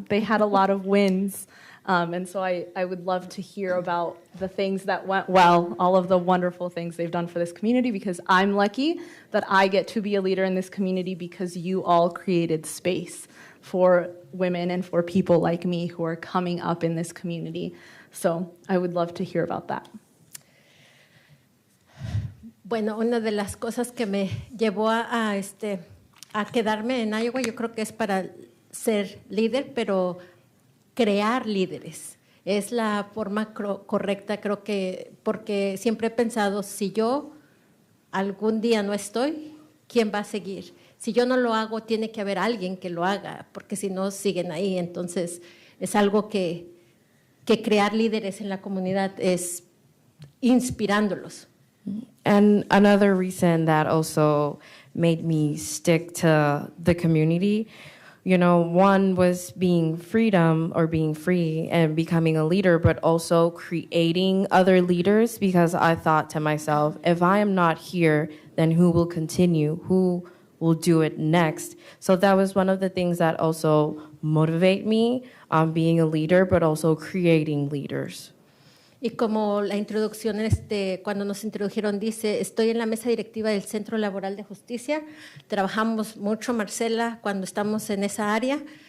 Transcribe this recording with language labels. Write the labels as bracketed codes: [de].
[en] They had a lot of wins. And so I would love to hear about the things that went well, all of the wonderful things they've done for this community, because I'm lucky that I get to be a leader in this community because you all created space for women and for people like me who are coming up in this community. So I would love to hear about that. [es] Bueno, una de las cosas que me llevó a quedarme en Iowa, yo creo que es para ser líder, pero crear líderes. Es la forma correcta, creo que, porque siempre he pensado, si yo algún día no estoy, ¿quién va a seguir? Si yo no lo hago, tiene que haber alguien que lo haga, porque si no, siguen ahí. Entonces, es algo que crear líderes en la comunidad es inspirándolos. [en] And another reason that also made me stick to the community, you know, one was being freedom or being free and becoming a leader, but also creating other leaders, because I thought to myself, if I am not here, then who will continue? Who will do it next? So that was one of the things that also motivate me on being a leader, but also creating leaders. [es] Y como la introducción, cuando nos introdujeron, dice, estoy en la mesa directiva del Centro Laboral de Justicia. Trabajamos mucho, Marcela, cuando estamos en esa área.